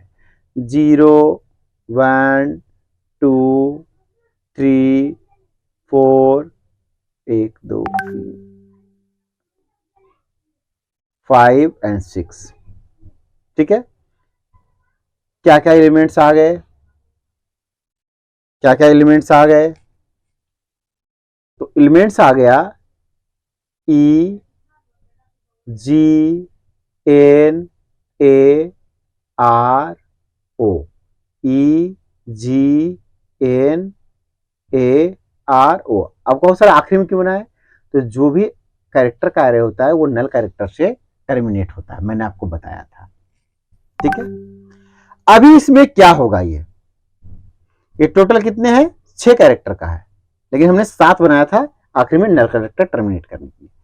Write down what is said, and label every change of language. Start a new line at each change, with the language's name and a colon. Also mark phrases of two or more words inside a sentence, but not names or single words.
Hindi: 0 1 2 3 4 1 2 3 5 एंड 6। ठीक है, क्या क्या एलिमेंट्स आ गए, क्या क्या एलिमेंट्स आ गए, तो एलिमेंट्स आ गया E G N A R O, E G N A R O। अब कौन सा आखिरी में क्यों बनाया, तो जो भी कैरेक्टर का एरे होता है वो
English: null character
Hindi: से टर्मिनेट होता है, मैंने आपको बताया था। ठीक है, अभी इसमें क्या होगा, ये टोटल कितने हैं, 6 कैरेक्टर का है, लेकिन हमने 7 बनाया था आखिरी में
English: null character
Hindi: टर्मिनेट करने के लिए।